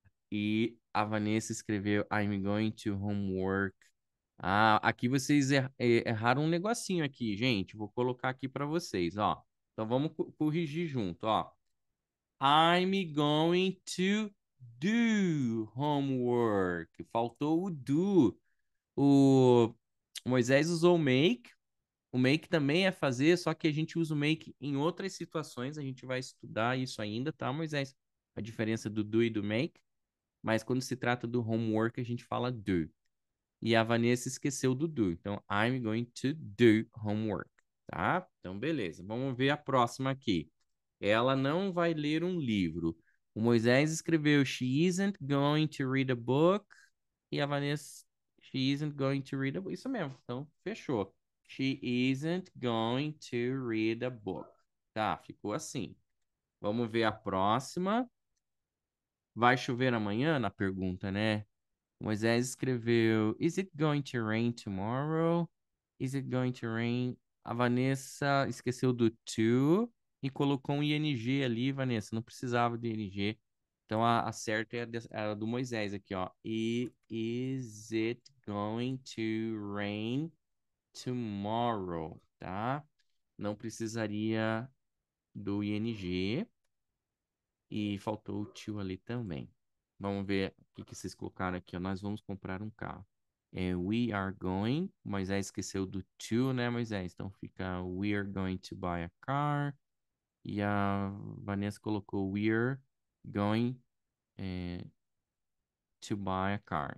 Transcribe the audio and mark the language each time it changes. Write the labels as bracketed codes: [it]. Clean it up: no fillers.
[pt] E a Vanessa escreveu [en] I'm going to homework. [pt] Ah, aqui vocês erraram um negocinho aqui, gente. Vou colocar aqui para vocês, ó. Então vamos corrigir junto, ó. [en] I'm going to do homework. [pt] Faltou o do. O Moisés usou o make. O make também é fazer, só que a gente usa o make em outras situações. A gente vai estudar isso ainda, tá, Moisés? A diferença do do e do make. Mas quando se trata do homework, a gente fala do. E a Vanessa esqueceu do do. Então, [en] I'm going to do homework, [pt] tá? Então, beleza. Vamos ver a próxima aqui. Ela não vai ler um livro. O Moisés escreveu [en] She isn't going to read a book. [pt] E a Vanessa, [en] She isn't going to read a book. [pt] Isso mesmo. Então, fechou. [en] She isn't going to read a book. [pt] Tá, ficou assim. Vamos ver a próxima. Vai chover amanhã? Na pergunta, né? Moisés escreveu [en] Is it going to rain tomorrow? Is it going to rain? [pt] A Vanessa esqueceu do to e colocou um ing ali, Vanessa. Não precisava de ing. Então, a certa é a do Moisés aqui, ó. [en] Is it going to rain tomorrow, [pt] tá? Não precisaria do ing e faltou o to ali também. Vamos ver o que vocês colocaram aqui, ó. Nós vamos comprar um carro. [en] We are going. [pt] Moisés esqueceu do to, né, Moisés? Então fica [en] we are going to buy a car. [pt] E a Vanessa colocou [en] we're going to buy a car.